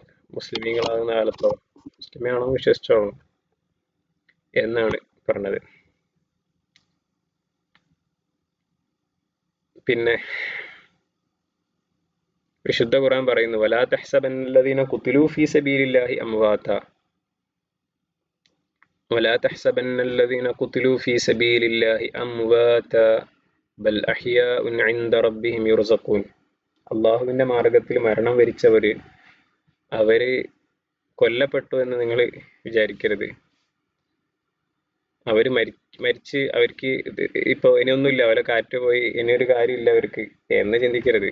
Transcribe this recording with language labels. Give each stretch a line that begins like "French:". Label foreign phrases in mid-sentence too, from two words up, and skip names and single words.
Malayalam: മുസ്ലിമീങ്ങളാകുന്ന കാലത്തോ മുസ്ലിമാണോ വിശ്വസിച്ചോളൂ എന്നാണ് പറഞ്ഞത്. പിന്നെ വിശുദ്ധ ഖുർആൻ പറയുന്നു,
Arabic: ولا تحسبن الذين قتلوا في سبيل الله أمواتا. ولا تحسبن الذين قتلوا في سبيل الله أمواتا بل أحياء عند ربهم يرزقون.
Malayalam: അള്ളാഹുവിന്റെ മാർഗത്തിൽ മരണം വരിച്ചവര് അവര് കൊല്ലപ്പെട്ടു എന്ന് നിങ്ങൾ വിചാരിക്കരുത്. അവര് മരിച്ച് അവർക്ക് ഇപ്പൊ ഇനിയൊന്നുമില്ല, അവരെ കാറ്റ് പോയി ഇനിയൊരു കാര്യമില്ല അവർക്ക് എന്ന് ചിന്തിക്കരുത്.